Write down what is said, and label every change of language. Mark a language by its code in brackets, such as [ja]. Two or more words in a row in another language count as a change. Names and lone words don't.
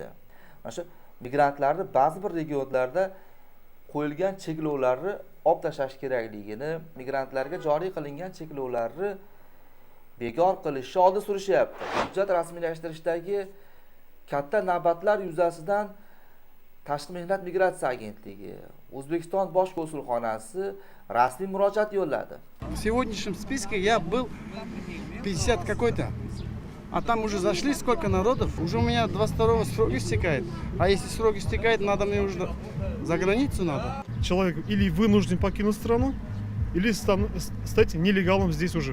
[uz] Mana shu migrantlarni ba'zi bir regionlarda qo'yilgan cheklovlarni olib tashlash kerakligini, migrantlarga joriy qilingan cheklovlarni bekor qilishni oldi surishyapti. Hujjat rasmiylashtirishdagi katta navbatlar yuzasidan Tashqi mehnat migratsiya agentligi, O'zbekiston bosh konsulxonasi rasmiy murojaat yo'lladi. [ru] В сегодняшнем списке я был 50 какой-то. А там уже зашли сколько народов, уже у меня 22-го срок истекает. А если срок истекает, надо мне уже за границу надо. Человек или вынужден покинуть страну, или стать нелегалом здесь уже.